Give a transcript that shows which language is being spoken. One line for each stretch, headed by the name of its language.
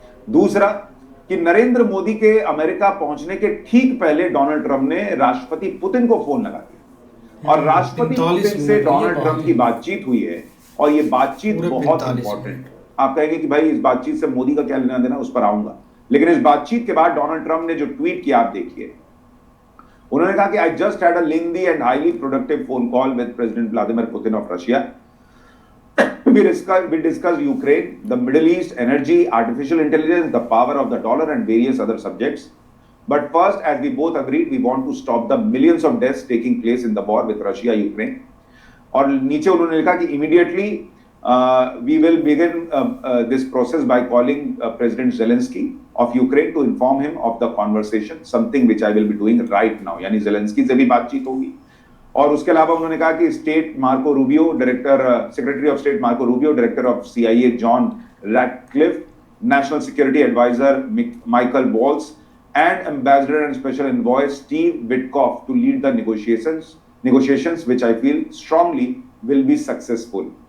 Hindi: दूसरा कि नरेंद्र मोदी के अमेरिका पहुंचने के ठीक पहले डोनाल्ड ट्रंप ने राष्ट्रपति पुतिन को फोन लगा दिया, और राष्ट्रपति पुतिन से डोनाल्ड ट्रंप की बातचीत हुई है, और ये बातचीत बहुत इंपॉर्टेंट। आप कहेंगे कि भाई इस बातचीत से मोदी का क्या लेना देना, उस पर आऊंगा, लेकिन इस बातचीत के बाद डोनाल्ड ट्रंप ने जो ट्वीट किया आप देखिए। उन्होंने कहा कि
English: I just had a lengthy and highly productive phone call with president Vladimir Putin of Russia. We discussed Ukraine, the Middle East, energy, artificial intelligence, the power of the dollar, and various other subjects. But first, as we both agreed, we want to stop the millions of deaths taking place in the war with Russia, Ukraine.
Hindi: और नीचे उन्होंने लिखा कि
English: immediately we will begin this process by calling President Zelensky of Ukraine to inform him of the conversation, something which I will be doing right now.
Hindi: यानी Zelensky से भी बातचीत होगी। और उसके अलावा उन्होंने कहा कि
English: State Marco Rubio, secretary of state Marco Rubio, director of CIA John Ratcliffe, national security adviser Michael Waltz, and ambassador and special envoy Steve Witkoff to lead the negotiations which I feel strongly will be successful.